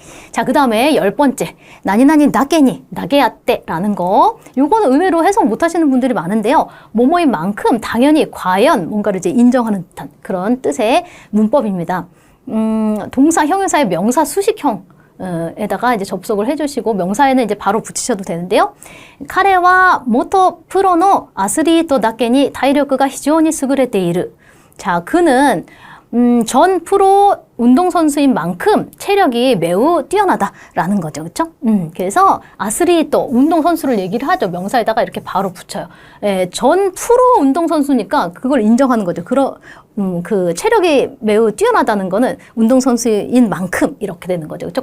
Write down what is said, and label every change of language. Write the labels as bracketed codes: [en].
[ko] 자, 그 다음에 10번째. 나니나니 나게니, 나게야떼라는 거. 요거는 의외로 해석 못 하시는 분들이 많은데요. 뭐뭐인 만큼, 당연히, 과연 뭔가를 이제 인정하는 듯한 그런 뜻의 문법입니다. 동사, 형용사의 명사 수식형. 에다가 이제 접속을 해주시고 명사에는 이제 바로 붙이셔도 되는데요. [ja] 彼は元プロのアスリートだけに体力が非常に優れている. [ko] 자, 그는 전 프로 운동선수인 만큼 체력이 매우 뛰어나다라는 거죠. 그렇죠? 그래서 아스리토, 운동선수를 얘기를 하죠. 명사에다가 이렇게 바로 붙여요. 전 프로 운동선수니까 그걸 인정하는 거죠. 그 체력이 매우 뛰어나다는 거는 운동선수인 만큼 이렇게 되는 거죠. 그렇죠?